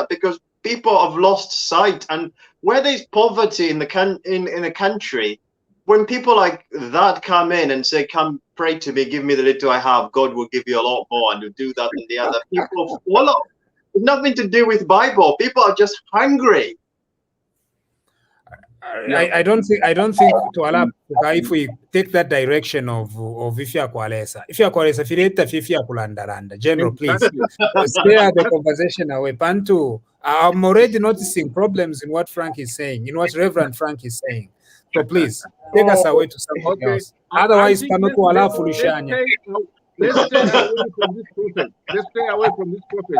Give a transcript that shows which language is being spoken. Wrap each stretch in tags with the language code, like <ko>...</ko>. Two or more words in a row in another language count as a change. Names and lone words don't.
<en>Because people have lost sight, and where there's poverty in the country, when people like that come in and say, "Come pray to me, give me the little I have, God will give you a lot more," and you do that and the other, people follow. It's nothing to do with Bible. People are just hungry. I don't think to allow if we take that direction of</en> <bem>ifya kwalesa fireta fifia kulandaranda.</bem> <en>General, please spare the conversation away. Pantu, I'm already noticing problems in what Frank is saying, in what Reverend Frank is saying. So please take us away to something else. Otherwise, let's stay away from this prophet.</en>